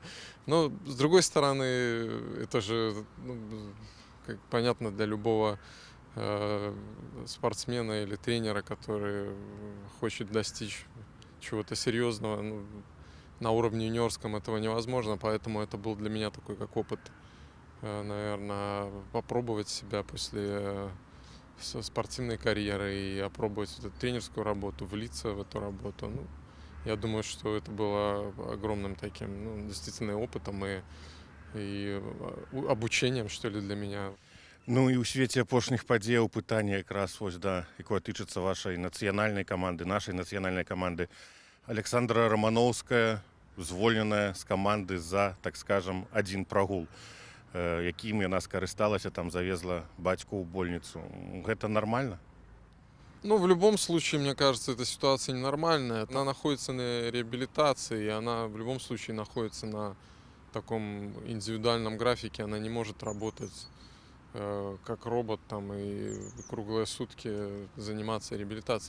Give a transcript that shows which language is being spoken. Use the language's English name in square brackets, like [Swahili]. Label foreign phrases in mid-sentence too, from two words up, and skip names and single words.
[Russian] Но, с другой стороны, это же, как понятно, для любого спортсмена или тренера, который хочет достичь чего-то серьезного, на уровне юниорском этого невозможно, поэтому это был для меня такой как опыт, наверное, попробовать себя после спортивной карьеры и опробовать эту тренерскую работу, влиться в эту работу. Ну, я думаю, что это было огромным таким, действительно опытом и обучением, что ли, для меня. [Belarusian] Ну і ў свеце апошніх падзеяў пытанне якраз вось да, якое тычыцца вашай нацыянальнай каманды, нашай нацыянальнай каманды. Александра Романовская звольненая з каманды за, так скажам, [Russian] один прагул, [Belarusian] якім яна скарысталася, там завезла бацьку ў больніцу. Гэта нормально? [Russian] Ну, в любом случае, мне кажется, эта ситуация ненормальная. Она находится на реабилитации, и она в любом случае находится на таком индивидуальном графике. Она не может работать как робот там и круглые сутки заниматься реабилитацией.